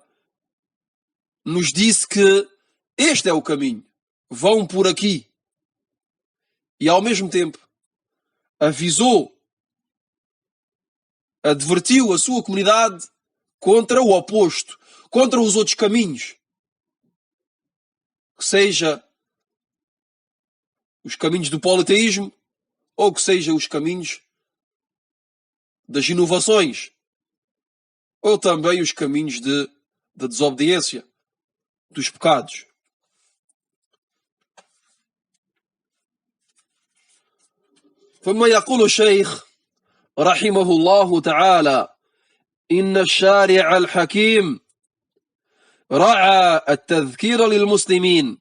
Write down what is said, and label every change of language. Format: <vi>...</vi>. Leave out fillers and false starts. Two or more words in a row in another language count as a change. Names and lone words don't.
<pt>Nos disse que este é o caminho, vão por aqui. E ao mesmo tempo avisou, advertiu a sua comunidade contra o oposto, contra os outros caminhos, que seja os caminhos do politeísmo ou que seja os caminhos das inovações, ou também os caminhos da desobediência, dos pecados.</pt> <ar>ثم يقول الشيخ رحمه الله تعالى إن الشارع الحكيم رعى التذكير للمسلمين.</ar>